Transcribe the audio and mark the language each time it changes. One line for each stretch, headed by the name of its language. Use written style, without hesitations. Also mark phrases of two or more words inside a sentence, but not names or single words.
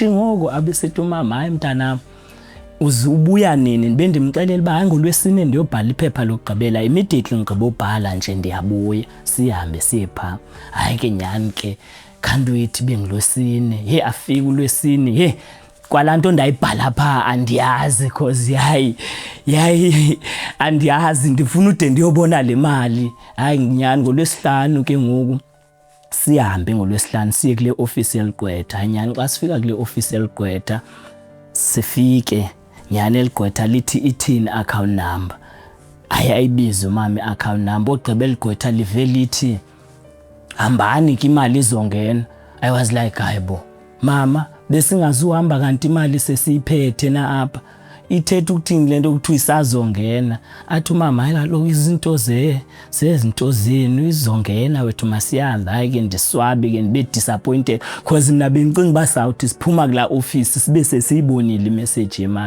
Xhosa: ngoku abesithi umama hayi mntanam ubuya nini ndibe ndimxelela uba hayi ngoLwesine ndiyobhala iphepha lokugqibela immediately ngigqibobhala nje ndiyabuya sihambe siye phaa hayi ke nyhani ke kanti uyithi benguLwesine afike uLwesine kwalanto ndayibhala pha andiyazi cause yayi andiyazi ndifuna ude ndiyobona le mali. Hayi nyani ngoLwesihlanu ke ngoku sihambe ngoLwesihlanu siye kule office eLigqwetha. Nyani xa sifika kule office eLigqwetha sifike nyani eLigqwetha lithi ithini account number. Ayibiza umama account number ogqiba eLigqwetha live lithi hambani ke imali izongena.
English: I was like
Xhosa: hayibo mama besingazuhamba kanti imali sesiyiphethe na apha. Ithethe ukuthini lento ukuthi isazongena. Athi umama hayi kaloku izinto zezinto zenu izongena wethu masiyazi. Hayi ke ndiswabi ke ndibe
English: disappointed because
Xhosa: mina bengicinga basawuthi siphuma kula office sibe sesiyibonile imessage yemali.